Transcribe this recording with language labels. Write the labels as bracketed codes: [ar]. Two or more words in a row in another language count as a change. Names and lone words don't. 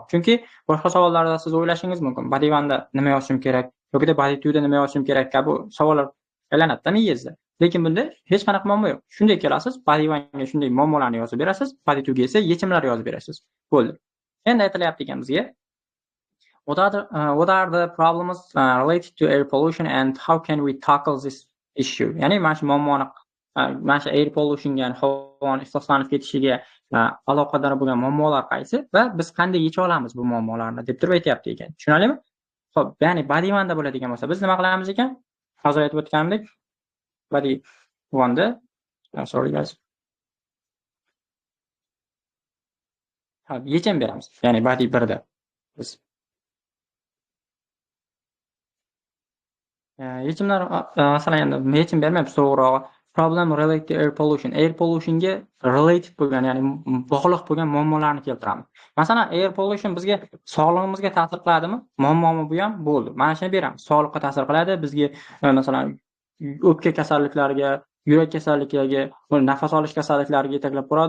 [uz] Chunki boshqa savollarda siz o'ylashingiz mumkin. Body 1 da nima yozishim kerak yoki body 2 da nima yozishim kerak kabi savollar aylanadi miyangizda. Lekin bunda hech qanaqa muammo yo'q. Shunday kelasiz, body 1 ga shunday muammolarni yozib berasiz, body 2 ga esa yechimlar yozib berasiz. Bo'ldi. Endi aytilyapti ekan bizga [en] what are the problems related to air pollution and how can we tackle this issue? [uz] Ya'ni mana shu muammoni mana shu [en] air pollutionga, [uz] havoni ifloslanib ketishiga aloqador bo'lgan muammolar qaysi va biz qanday yecha olamiz bu muammolarni deb turib aytyapti ekan. Tushunarlimi? Xo'p, ya'ni body 1 da bo'ladigan bo'lsa, biz nima qilamiz ekan? Hozir aytib o'tganimdek, body 1 da [en] sorry guys. [uz] Yechim beramiz. Ya'ni body 1 da biz yechimlar masalan endi yechim bermaymiz, to'g'rirog'i [en] problem related to air pollution. Air pollutionga related [uz] bo'lgan, ya'ni bog'liq bo'lgan muammolarni keltiramiz. Masalan, [en] air pollution [uz] bizga sog'lig'imizga ta'sir qiladimi? Muammomi bu ham? Bo'ldi. Mana shuni beramiz. Sog'liqqa ta'sir qiladi. Bizga masalan o'pka kasalliklariga, yurak kasalliklariga, nafas olish kasalliklariga yetaklab boradi.